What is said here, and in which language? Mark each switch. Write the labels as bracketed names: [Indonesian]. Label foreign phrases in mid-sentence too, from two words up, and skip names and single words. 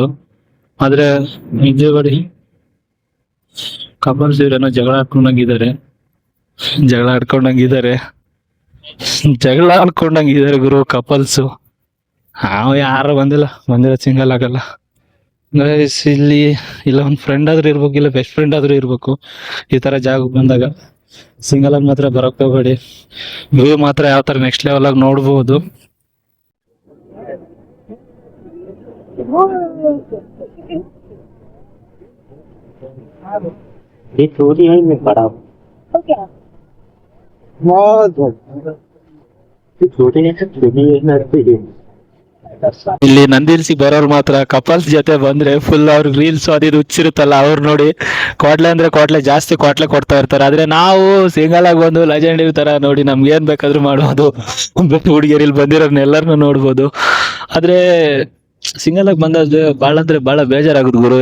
[Kannada] ಆದ್ರೆ ನಿಜವಾಗಿ ಕಪಲ್ಸ್ ಇವ್ರೇನೋ ಜಗಳ ಆಡ್ಕೊಂಡಂಗಿದ್ದಾರೆ ಗುರು ಕಪಲ್ಸು. ನಾವು ಯಾರು ಬಂದಿರೋ ಸಿಂಗಲ್ ಆಗಲ್ಲ ಗೈಸ್. ಇಲ್ಲಿ ಇಲ್ಲ ಒಂದು ಫ್ರೆಂಡ್ ಆದ್ರೂ ಇರ್ಬೇಕು, ಇಲ್ಲ [English] best friend [Kannada] ಆದ್ರೂ ಇರ್ಬೇಕು. ಈ ತರ ಜಾಗಕ್ಕೆ ಬಂದಾಗ ಸಿಂಗಲ್ ಆಗಿ ಮಾತ್ರ ಬರಕ್ ಹೋಗ್ಬೇಡಿ. ವ್ಯೂ ಮಾತ್ರ ಯಾವ ತರ [English] next level [Kannada] ಆಗಿ ನೋಡ್ಬೋದು. [Hindi] ये चोरी है मैं बड़ा छोटे [Kannada] ಇಲ್ಲಿ ನಂದಿ ಹಿಲ್ಸ್ ಬರೋರು ಮಾತ್ರ ಕಪಲ್ಸ್ ಜೊತೆ ಬಂದ್ರೆ ಫುಲ್ ಅವ್ರಿಗೆ ರೀಲ್ಸ್ ಅದು ಹುಚ್ಚಿರುತ್ತಲ್ಲ, ಅವ್ರು ನೋಡಿ ಕ್ವಾಟ್ಲೆ ಅಂದ್ರೆ ಕ್ವಾಟ್ಲೆ ಜಾಸ್ತಿ ಕ್ವಾಟ್ಲೆ ಕೊಡ್ತಾ ಇರ್ತಾರೆ. ಆದ್ರೆ ನಾವು ಸಿಂಗಲ್ ಆಗಿ ಬಂದು ಲೆಜೆಂಡ್ ತರ ನೋಡಿ ನಮ್ಗೆ ಏನ್ ಬೇಕಾದ್ರೂ ಮಾಡ್ಬೋದು. ಹುಡುಗಿಯರಲ್ಲಿ ಬಂದಿರೋರ್ನ ಎಲ್ಲರನ್ನೂ ನೋಡ್ಬೋದು. ಆದ್ರೆ ಸಿಂಗಲ್ ಆಗಿ ಬಂದ್ರೆ ಬಹಳ ಬೇಜಾರಾಗುದು ಗುರು.